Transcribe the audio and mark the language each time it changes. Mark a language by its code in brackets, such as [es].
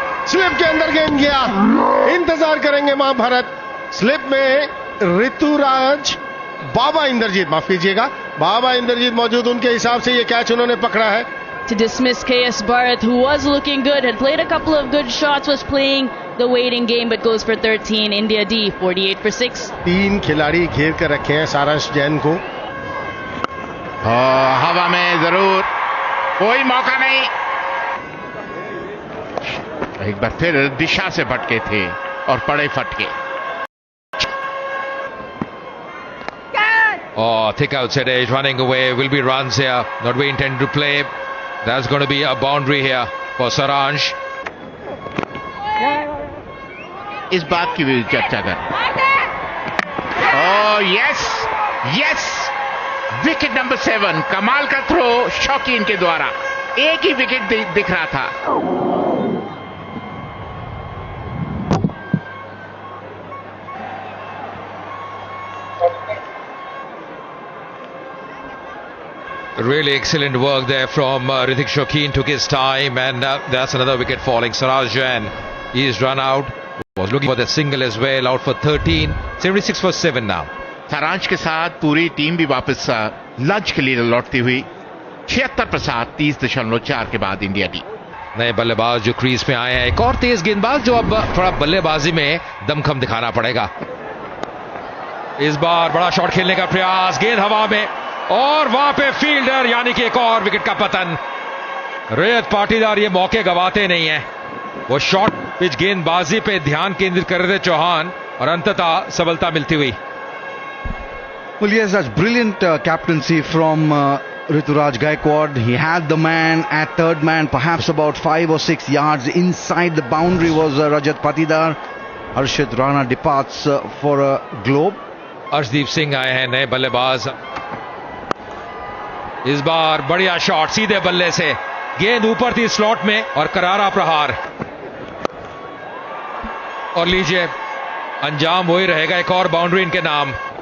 [hi] Slip के अंदर गेंद गया, इंतजार करेंगे वहां भरत. स्लिप में ऋतुराज बाबा इंद्रजीत, माफ कीजिएगा, बाबा इंद्रजीत मौजूद, उनके हिसाब से ये कैच उन्होंने पकड़ा है. [en] To dismiss KS Bharat, who was looking good, had played a couple of good shots, was playing the waiting game, but goes for 13. India D, 48 for 6. [hi] 3 खिलाड़ी घेर कर रखे हैं सारांश जैन को. हवा में जरूर कोई मौका नहीं. एक बार फिर दिशा से भटके थे और पड़े फटके. [en] Oh, thick outside edge, running away, will be runs here, not we intend to play. That's going to be a boundary here for Saransh. [hi] इस बात की भी चर्चा कर। [en] oh yes yes, [hi] wicket number 7, कमाल का थ्रो शौकीन के द्वारा, एक ही विकेट दिख रहा था। [en] Really excellent work there from Hrithik Shokeen. Took his time, and that's another wicket falling. Saraj Jain, he's run out. Was looking for the single as well. Out for 13. 76 for 7 now. [hi] सारांश के साथ पूरी team भी वापस lunch के लिए लौटती हुई। 76 पर 7, 30.4 के बाद इंडिया टी। नए बल्लेबाज जो क्रीज पे आए हैं, एक और तेज गेंदबाज जो अब थोड़ा बल्लेबाजी में दमखम दिखाना पड़ेगा। इस बार बड़ा शॉट खेलने का प्रयास, गेंद हवा में, और वहां पे फील्डर, यानी कि एक और विकेट का पतन। रैयत पाटीदार ये मौके गवाते नहीं है। वो शॉर्ट पिच गेंदबाजी पे ध्यान केंद्रित कर रहे थे चौहान, और अंततः सफलता मिलती हुई। [en] Well, yes, that's brilliant captaincy from Rituraj Gaikwad. He had the man at third man, perhaps about 5 or 6 yards inside the boundary was Rajat Patidar. Harshit Rana departs for a globe. [hi] Arshdeep Singh आए हैं नए बल्लेबाज। इस बार बढ़िया shot सीधे बल्ले से, गेंद ऊपर थी स्लॉट में, और करारा प्रहार। और लीजिए, अंजाम वही रहेगा, एक और बाउंड्री इनके नाम।